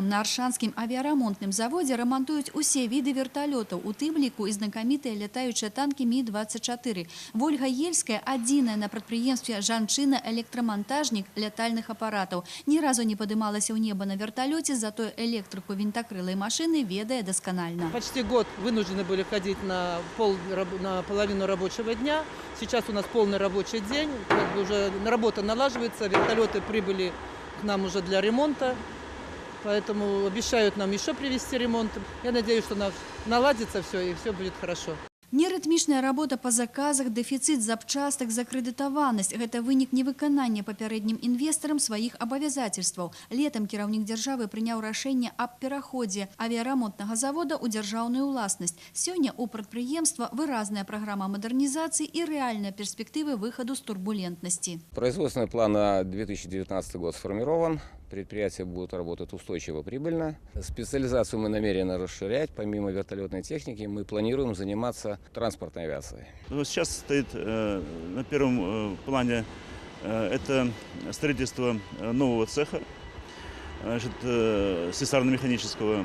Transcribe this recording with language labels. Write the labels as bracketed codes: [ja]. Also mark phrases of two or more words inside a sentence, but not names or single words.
[be] На Аршанскім авіярамонтным заводзе рамантуюць усе віды верталётаў, у тым ліку і знакамітыя лятаючыя танкі Мі-24. Вольга Ельская – адзіная на прадпрыемстве жанчына-электрамантажнік лятальных апаратаў. Ні разу не падымалася ў неба на верталёце, затое электрыку вінтакрылай машыны ведае дасканальна. [ru] Почти год вынуждены были ходить на половину рабочего дня. Сейчас у нас полный рабочий день, как бы уже работа налаживается, вертолеты прибыли к нам уже для ремонта, поэтому обещают нам еще привезти ремонт. Я надеюсь, что наладится все и все будет хорошо. [be] Нерытмічная работа па заказах, дэфіцыт запчастак, закрэдытаванасць – гэта вынік невыканання папярэднім інвестарам сваіх абавязацельстваў. Летам кіраўнік дзяржавы прыняў рашэнне аб пераходзе авіярамонтнага завода ў дзяржаўную ўласнасць. Сёння ў прадпрыемства выразная праграма мадэрнізацыі і рэальныя перспектывы выхаду з турбулентнасці. [ru] Производственный план на 2019 год сформирован. Предприятия будут работать устойчиво, прибыльно. Специализацию мы намерены расширять. Помимо вертолетной техники мы планируем заниматься транспортной авиацией. Сейчас стоит на первом плане это строительство нового цеха, слесарно-механического.